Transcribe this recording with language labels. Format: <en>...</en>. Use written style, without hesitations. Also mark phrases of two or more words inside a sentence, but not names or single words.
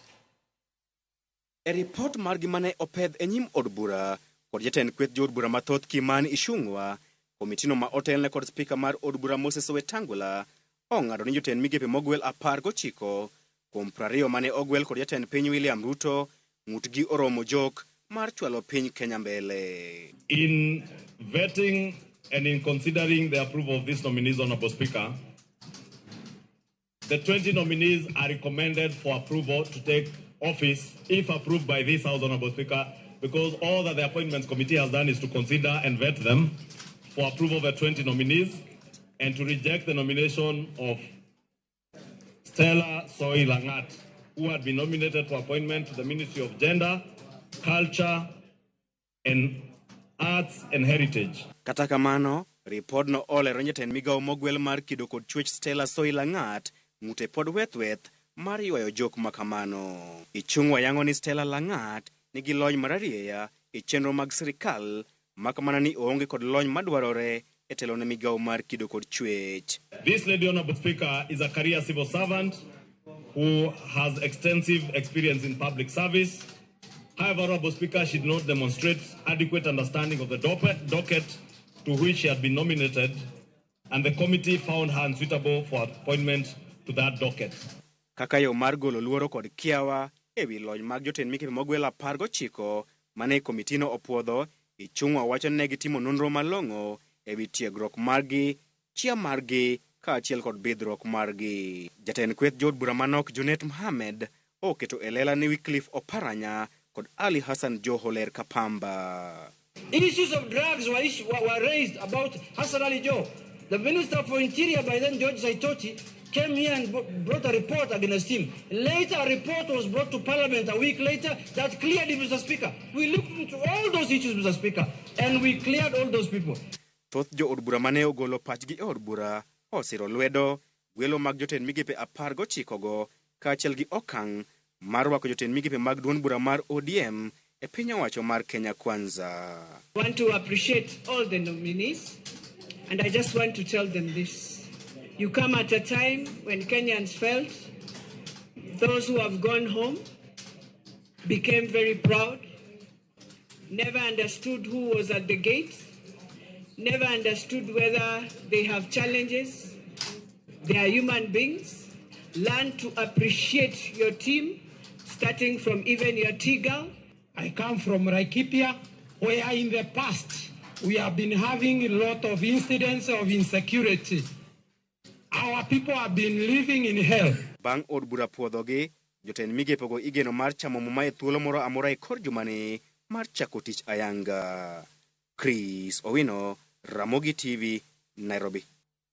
<luo>E ripot margi mane opedh e nyim od bura kod jatend kweth jood bura mathoth Kimani Ichung'wa, komitino ma otelne kod spika mar od bura Moses Wetangula ong'ado ni jotend migepe mogwel 19 kuom 20 mane ogwel kod jatend piny William Ruto ng'utgi oromo jok mar chwalo piny Kenya mbele.</luo> <en>In vetting and in considering the approval of these nominees, Honorable Speaker, the 20 nominees are recommended for approval to take office if approved by this House, Honorable Speaker, because all that the Appointments Committee has done is to consider and vet them for approval of the 20 nominees and to reject the nomination of Stella Lang'at, who had been nominated for appointment to the Ministry of Gender, Culture, and Arts and Heritage.</en> <luo>Kata kamano, ripod no olero jatend migawo mogwel mar kido kod chwech Stella Lang'at ng'ute pod weth mar ywayo jok makamano. Ichung'wa yango ni Stella Lang'at nigi lony mararieya e chenro mag sirikal, makamana ni oonge kod lony madwarore e telo ne migawo mar kido kod chwech.</luo> <en>This lady, Honorable Speaker, is a career civil servant who has extensive experience in public service. However, Honorable Speaker, she did not demonstrate adequate understanding of the docket to which she had been nominated, and the committee found her unsuitable for appointment to that docket.</en> <luo>Kaka yo mar golo luoro kod kiawa ewi lony mag jotend migepe mogwel 19 mane komitino opuodho, Ichung'wa wacho ni negitimo nonro malong'o ewi tiegruok margi, chia margi kaachiel kod bidhruok margi. Jatend kweth jood bura manok Junet Mohamed oketo e lela ni Wycliffe Oparanya kod Ali Hassan Joho ler ka pamba.</luo> <en>Issues of drugs were raised about Hassan Ali Joho. The Minister for Interior by then, George Saitoti, came here and brought a report against him. Later, a report was brought to Parliament a week later that cleared him, Mr. Speaker. We looked into all those issues, Mr. Speaker, and we cleared all those people.</en> <luo>Thoth jo od bura mane ogolo pachgi e od bura osiro lwedo gwelo mag jotend migepe 19 go kaachiel gi okang' mar rwako jotend migepe mag duond bura mar ODM e piny owacho mar Kenya Kwanza.</luo> <en>I want to appreciate all the nominees, and I just want to tell them this. You come at a time when Kenyans felt those who have gone home became very proud, never understood who was at the gate, never understood whether they have challenges. They are human beings. Learn to appreciate your team, starting from even your T-girl. I come from Laikipia, where in the past we have been having a lot of incidents of insecurity. Our people have been living in hell.</en> <luo>Bang' od bura puodhogi, jotend migepe go igeno mar chamo muma e thuolo moro amora e kor jumani mar chako tich ayanga. Chris Owino, Ramogi TV, Nairobi.</luo>